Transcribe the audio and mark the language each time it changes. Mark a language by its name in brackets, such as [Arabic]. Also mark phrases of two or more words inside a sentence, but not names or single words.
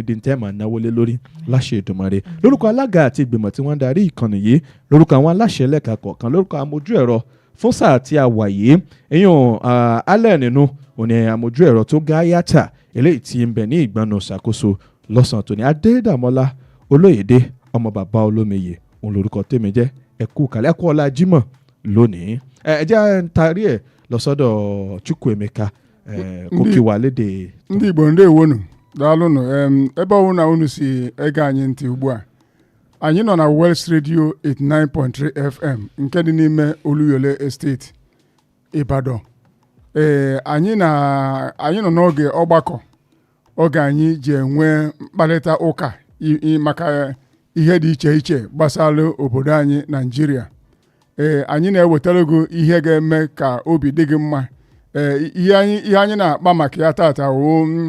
[Yoruba] di tẹ́ máa náwó lé lórí láṣẹ Èdùmarè lórúkọ alága àti ìgbìmọ̀ tí wọ́n ń darí ìkànnì yìí lórúkọ àwọn aláṣẹ lẹ́ka kọ̀ọ̀kan lórúkọ amójú ẹ̀rọ fún sáà tí a wà yìí èèyàn alẹ́ nínú òní amójú ẹ̀rọ tó gá yàtà eléyìí tí ń bẹ ní ìgbọnà ṣàkóso lọ́sàn-án tòní Adédàmọ́lá Olóyèdé ọmọ bàbá Olómiyè òun lórúkọ tèmi jẹ́ ẹ̀kú kàlẹ́ ẹ̀kú ọlá Jímọ̀ lónìí ẹ jẹ́ ń tarí ẹ̀ lọ́sọ́dọ̀ Chukwuemeka kó kí wa léde. [Igbo] ndị Igbo ndewonu daalụnụ ebe ọwụna unu si ege anyị ntị ugbu a anyị nọ na Wellsradio 89.3 FM nke dị n'ime Oluyole Estate Ibadan anyị nọ n'oge ọgbakọ oge anyị ji enwe mkparịta ụka maka ihe dị iche iche gbasara obodo anyị Naịjirịa anyị na-ewetara gị ihe ga-eme ka obi dị gị mma ihe anyị na-akpa maka ya tata woo